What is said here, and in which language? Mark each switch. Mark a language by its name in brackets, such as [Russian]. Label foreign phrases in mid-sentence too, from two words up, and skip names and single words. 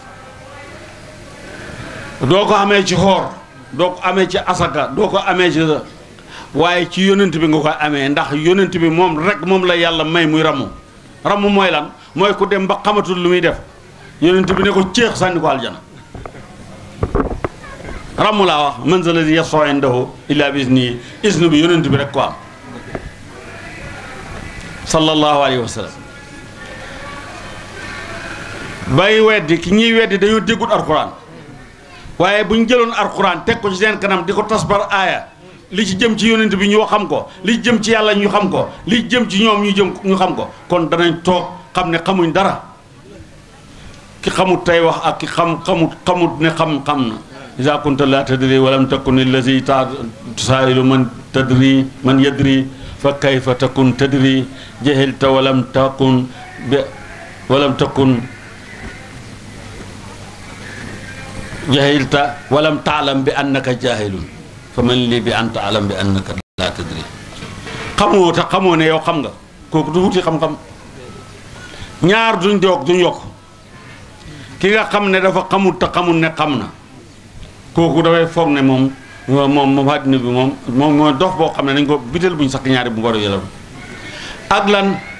[Wolof] doo ko amee ci xoor doo ko amee ci asaka doo ko amee ci waaye ci yonent bi nga koy amee ndax yonent bi moom rek moom la yàlla may muy ramu mooy lan mooy ku dem ba xamatul lu muy def yonent bi ne ko ceex sànni ko aljana ramu laa wax [Arabic] من ذا الذي يشفع عنده إلا بإذنه [Wolof] iznu bi yonent bi rek ko am [Arabic] صلى الله عليه وسلم [Wolof] bay weddi ki ñuy weddi dañoo déggut alquran waaye bu ñu jëloon alquran teg ko ci seen kanam di ko tasbar aaya li ci jëm ci yonent bi ñu xam ko li jëm ci yàlla ñu xam ko li jëm ci ñoom ñu xam ko kon danañ toog xam ne xamuñ dara ki xamut tey wax ak ki xamut ne xam na [Arabic] إذا كنت لا تدري ولم تكن الذي تسائل من يدري فكيف تكون تدري جهلت ولم تكن جهلت ولم تعلم بأنك جاهل فمن لي بأن تعلم بأنك لا تدري [Wolof] xamoo ne yow xam nga kooku du wuti xam-xam ñaar duñ yokk ki nga xam ne dafa xamul te xamul ne xam na kooku dafay foog ne moom àddina bi moom mooy dof boo xam ne nañ ko bital buñ sax ñaari bu ngoro yëlam ak lan